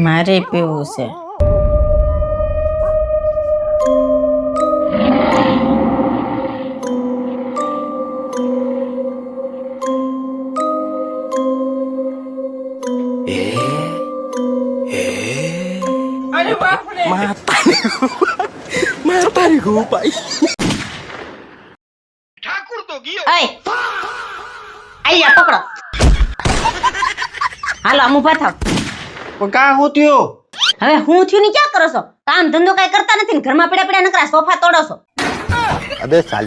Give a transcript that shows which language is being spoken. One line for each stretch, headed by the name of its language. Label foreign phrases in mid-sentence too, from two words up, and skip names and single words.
Gujarati: મારે પીવું છે.
Hindi: अरे बाप रे। मारता नहीं गो भाई.
Gujarati: અય આયા પકડો. હાલો આમ ઊભા થાવ. પણ કા હું થયો? હવે હું થયું ને ક્યાં કરો છો? કામ ધંધો કઈ કરતા નથી ને ઘરમાં પડ્યા પડ્યા નકરા સોફા તોડો છો.
Hindi: अबे साले.